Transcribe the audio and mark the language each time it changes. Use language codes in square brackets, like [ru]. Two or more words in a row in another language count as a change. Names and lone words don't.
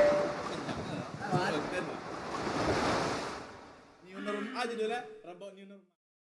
[en] New normal [id] aja dulu ya, rabok [en] new normal.